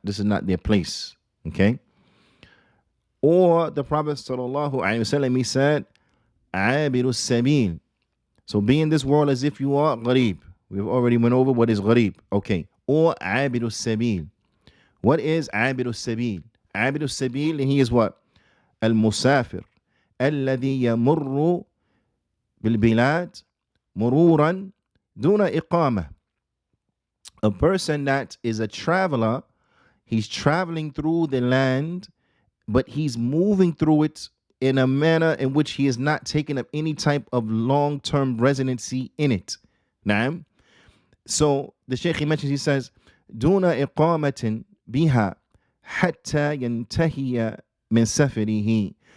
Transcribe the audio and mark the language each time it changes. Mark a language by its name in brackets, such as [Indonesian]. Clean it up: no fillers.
[English] This is not their place. Okay. Or the Prophet sallallahu alaihi wasallam, he said, "Abiru sabil." So be in this world as if you are gharib. We've already went over what is gharib. Okay. Or abiru sabil. What is abiru sabil? Abiru sabil, and he is what? [Arabic] Al-musafir. الذي يمر بالبلاد مرورا دون إقامة. [English] A person that is a traveler, he's traveling through the land, but he's moving through it in a manner in which he is not taking up any type of long-term residency in it. Naam. So the Shaykh he mentions, he says, [Arabic] دون إقامة بها حتى ينتهي من سفره.